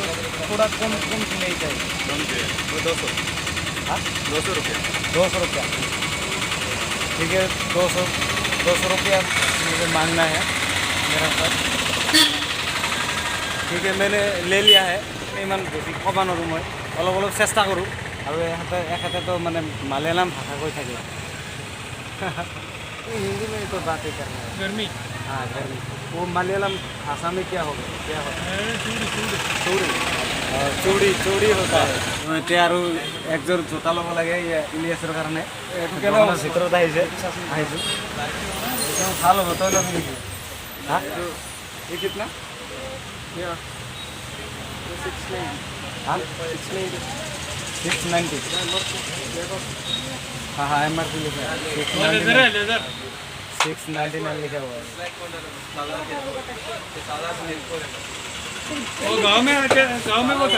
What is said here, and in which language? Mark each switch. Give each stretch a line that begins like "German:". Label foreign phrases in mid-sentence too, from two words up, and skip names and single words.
Hindi: थोड़ा कम की नहीं चाहिए। कम से 200। हाँ, 200 रुपया। 200 रुपया। ठीक है, 200 रुपया मुझे मांगना है मेरा पास। ठीक है, मैंने ले लिया है।
Assamese: ইমান বেছি ক'ব নোৱাৰোঁ, মই অলপ চেষ্টা কৰোঁ। আৰু এখেতেতো মানে মালয়ালম ভাষা কৈ থাকে।
Hindi: हिंदी में तो बातें करना है। गर्मी। हाँ, गर्मी। वो मलयालम भाषा में क्या होगा? চুৰি होता है।
Assamese: এতিয়া আৰু একযোৰ জোতা ল'ব লাগে ইলিয়াছৰ কাৰণে। ভিতৰত আহিছোঁ। ভাল হ'ব তই ল'বি নেকি হা
Hindi: ये कितना हाँ 690 हाँ हाँ एम आर पी लिखा है 699 लिखा हुआ है वो गांव में होता है